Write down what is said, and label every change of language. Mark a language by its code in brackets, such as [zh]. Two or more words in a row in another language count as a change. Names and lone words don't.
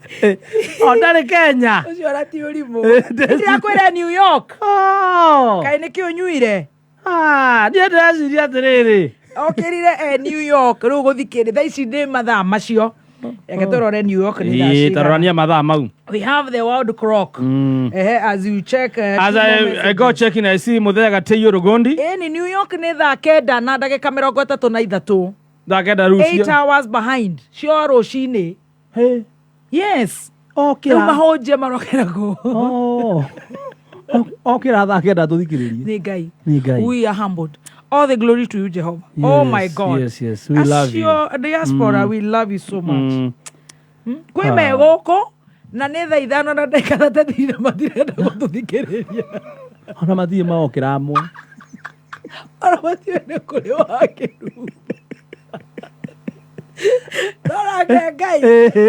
[ki] Ndarĩ Kenya. Ũcio arati ũrimũ. Ndĩrakwĩra New York. Kaĩ nĩkĩo ũnyuire. Niĩ ndĩreciria atĩrĩrĩ. Okĩrire New York rĩu gũthikĩrĩria thaa ici nĩ mathaa macio. Reke tũrore New York nĩ thaa cigana. Tarorania mathaa mau. [en] We have the world clock. As you check. As I go checking, I see [ki] Muthuri Gatei Rugondi. Ni New York nĩ thaa kenda na ndagĩka 33. Thaa kenda rũciũ. [en] 8 hours behind. [ki] Cio rũcinĩ. Hey. Yes. Okay. Mahonje marokera go. Okay, thaa kenda tũthikĩrĩrie. Nĩ Ngai. Nĩ Ngai. [en] We are humbled. All the glory to you, Jehovah. Yes, oh my God. Yes. We love you. As your diaspora, we love you so much. [ki] Kwĩ megũkũ na nĩ thaa 5 na ndagĩka 30 na matirenda gũtũthikĩrĩria. Ona mathiĩ maokĩra amwe. Ona mathiĩ nĩ kũrĩ wakĩru. Nora Ngai.